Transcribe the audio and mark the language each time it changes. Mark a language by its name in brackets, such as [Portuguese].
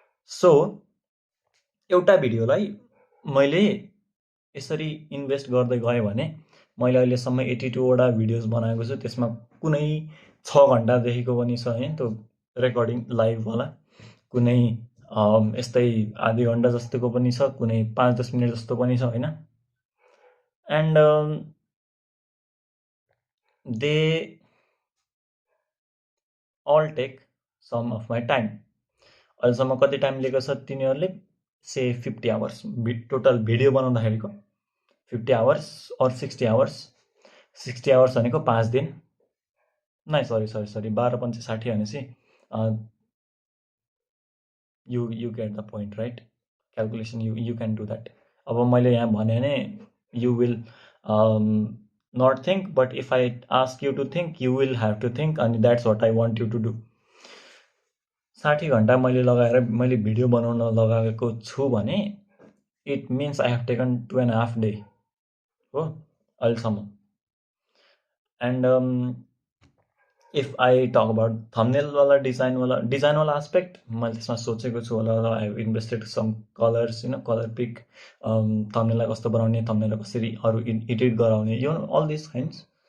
[Nepali] So एउटा भिडियोलाई मैले यसरी इन्भेस्ट गर्दै गएँ भने मैले अहिलेसम्म 82वटा भिडियोज बनाएको छु, त्यसमा कुनै 6 घन्टादेखिको पनि छ होइन त्यो रेकर्डिङ लाइभवाला, कुनै यस्तै आधी घन्टा जस्तोको पनि छ, कुनै 5-10 मिनट जस्तो पनि छ होइन। [English] And they all take some of my time. [Nepali] अहिलेसम्म कति टाइम लिएको छ तिनीहरूले, से 50 hours टोटल भिडियो बनाउँदाखेरिको 50 hours और 60 hours। 60 hours भनेको 5 दिन, नै सरी 12-5 भनेपछि [English] you get the point, right? Calculation you can do that. अब मैले यहाँ भने भने you will not think, but if I ask you to think, you will have to think, and that's what I want you to do. [Nepali] 60 घन्टा मैले लगाएर मैले video बनाउन लगाएको छु भने [English] it means I have taken [Nepali] 2.5 days हो अहिलेसम्म। And if I talk about थम्बनेलवाला डिजाइनवाला aspect, मैले त्यसमा सोचेको छु होला, I have invested some colours होइन, कलर पिक, थम्बनेललाई कस्तो बनाउने, थम्बनेललाई कसरी अरू एडिट गराउने, यो अल दिस थिङ्स।